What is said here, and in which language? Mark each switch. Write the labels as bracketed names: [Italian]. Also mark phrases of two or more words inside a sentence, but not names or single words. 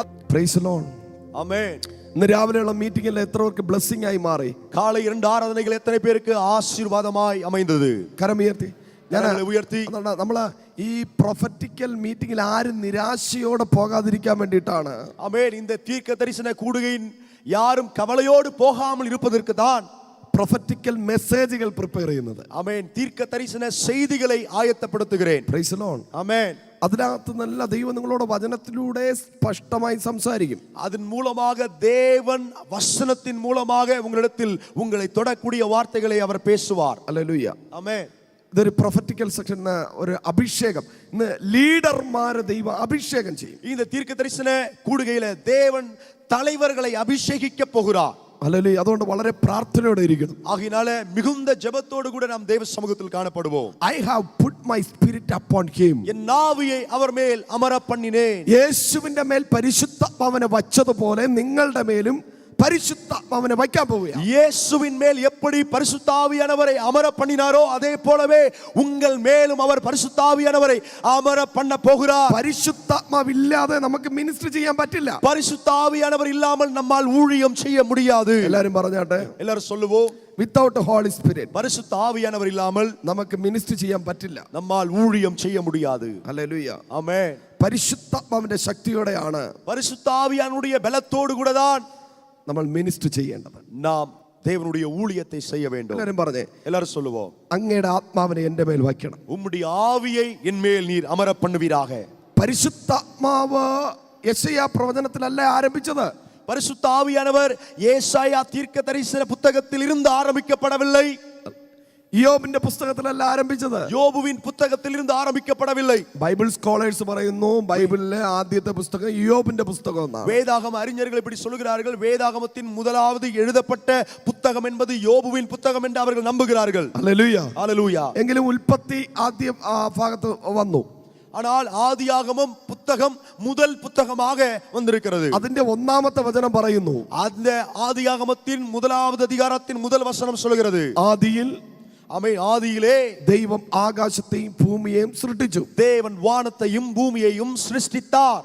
[English] Praise the Lord. Amen. [Malayalam] ഇന്ന് രാവിലെയുള്ള മീറ്റിംഗിൽ എത്ര പേർക്ക് ബ്ലെസ്സിംഗ് ആയി മാറി? [Tamil] காலை 2 ஆராதனைகள் எத்தனை பேருக்கு ஆசீர்வாதமாய் அமைந்தது? [Malayalam] കരമുയർത്തി. ഞാൻ ഉയർത്തി. നമ്മള് ഈ [English] prophetical meeting [Malayalam] ആരും നിരാശയോടെ പോകാതിരിക്കാൻ വേണ്ടിയിട്ടാണ്. [Tamil] ஆமென். இந்த தீர்க்க தரிசன கூடுகையின் யாரும் கவலையோடு போகாமல் இருப்பதற்கு தான் [English] prophetical messages prepare [Malayalam] ചെയ്യുന്നത്. [Tamil] ஆமென். தீர்க்க தரிசன செய்திகளை ஆயத்தப்படுத்துகிறேன். [English] Praise the Lord. [Tamil] ஆமென். [Malayalam] അതിനകത്ത് നല്ല ദൈവം നിങ്ങളോട് വചനത്തിലൂടെ സ്പഷ്ടമായി സംസാരിക്കും. [Tamil] அதன் மூலமாக தேவன் வசனத்தின் மூலமாக உங்களிடத்தில் உங்களை தொடக்கூடிய வார்த்தைகளை அவர் பேசுவார். [Malayalam] ഹല്ലേലൂയ. [Tamil] ஆமென். [Malayalam] ഇതൊരു [English] prophetical session, [Malayalam] ഒരു അഭിഷേകം. ഇന്ന് ലീഡർമാരെ ദൈവം അഭിഷേകം ചെയ്യും. [Tamil] இந்த தீர்க்க தரிசன கூடுகையில தேவன் தலைவர்களை அபிஷேகிக்க போகிறார். [Malayalam] ഹല്ലേലൂയ. അതുകൊണ്ട് വളരെ പ്രാർത്ഥനയോടെ ഇരിക്കണം. [Tamil] ஆகினால மிகுந்த ஜெபத்தோடு கூட நாம் தேவ சமூகத்தில் காணப்படுவோம். [English] I have put my spirit upon him. [Tamil] என் ஆவியை அவர் மேல் அமர பண்ணினேன். [Malayalam] യേശുവിന്റെ മേൽ പരിശുദ്ധാത്മാവിനെ വച്ചതുപോലെ നിങ്ങളുടെ മേലും പരിശുദ്ധാത്മാവിനെ വയ്ക്കാൻ പോവുകയാണ്. [Tamil] இயேசுவின் மேல் எப்படி பரிசுத்த ஆவியானவரை அமர பண்ணினாரோ அதே போலவே உங்கள் மேலும் அவர் பரிசுத்த ஆவியானவரை அமர பண்ண போகிறார். [Malayalam] പരിശുദ്ധാത്മാവില്ലാതെ നമുക്ക് മിനിസ്റ്റർ ചെയ്യാൻ പറ്റില്ല. [Tamil] பரிசுத்த ஆவியானவர் இல்லாமல் நம்மால் ஊழியம் செய்ய முடியாது. [Malayalam] എല്ലാരും പറഞ്ഞാട്ടെ. [Tamil] எல்லாரும் சொல்லுவோம். [English] without Holy Spirit, [Tamil] பரிசுத்த ஆவியானவர் இல்லாமல் [Malayalam] നമുക്ക് മിനിസ്റ്റർ ചെയ്യാൻ പറ്റില്ല. [Tamil] நம்மால் ஊழியம் செய்ய முடியாது. [Malayalam] ഹല്ലേലൂയ. [Tamil] ஆமென். [Malayalam] പരിശുദ്ധാത്മാവിന്റെ ശക്തിയോടെയാണ് [Tamil] பரிசுத்த ஆவியானுடைய பலத்தோடு கூட தான் [Malayalam] നമ്മൾ മിനിസ്റ്റർ ചെയ്യേണ്ടത്. [Tamil] நாம் தேவனுடைய ஊழியத்தை செய்ய வேண்டும். [Malayalam] എല്ലാരും പറഞ്ഞേ. [Tamil] எல்லாரும் சொல்லுவோம். [Malayalam] അങ്ങയുടെ ആത്മാവിനെ എൻ്റെ മേൽ വയ്ക്കണം. [Tamil] உம்முடைய ஆவியை என் மேல் நீர் அமர பண்ணுவீராக. [Malayalam] പരിശുദ്ധാത്മാവ് യെശയ്യാ പ്രവചനത്തിലല്ല ആരംഭിച്ചത്. [Tamil] பரிசுத்த ஆவியானவர் ஏசாயா தீர்க்க தரிசன புத்தகத்தில் இருந்து ஆரம்பிக்கப்படவில்லை. [Malayalam] യോബിന്റെ പുസ്തകത്തിലല്ല ആരംഭിച്ചത്. [Tamil] யோபுவின் புத்தகத்தில் இருந்து ஆரம்பிக்கப்படவில்லை. [English] Bible scholars [Malayalam] പറയുന്നു ബൈബിളിലെ ആദ്യത്തെ പുസ്തകം യോബിന്റെ പുസ്തകം എന്നാണ്. [Tamil] வேதாகம அறிஞர்கள் இப்படி சொல்கிறார்கள். வேதாகமத்தின் முதலாவது எழுதப்பட்ட புத்தகம் என்பது யோபுவின் புத்தகம் என்று அவர்கள் நம்புகிறார்கள். [Malayalam] ഹല്ലേലൂയ. [Tamil] ஹல்லேலூயா. [Malayalam] എങ്കിലും ഉൽപ്പത്തി ആദ്യം ആ ഭാഗത്ത് വന്നു. [Tamil] ஆனால் ஆதியாகமம் புத்தகம் முதல் புத்தகமாக வந்திருக்கிறது. [Malayalam] അതിന്റെ ഒന്നാമത്തെ വചനം പറയുന്നു. [Tamil] அந்த ஆதியாகமத்தின் முதலாவது அதிகாரத்தின் முதல் வசனம் சொல்கிறது. [Malayalam] ആദിയിൽ [Tamil] ஆதியிலே [Malayalam] ദൈവം ആകാശത്തെയും ഭൂമിയെയും സൃഷ്ടിച്ചു. [Tamil] தேவன் வானத்தையும் பூமியையும் சிருஷ்டித்தார்.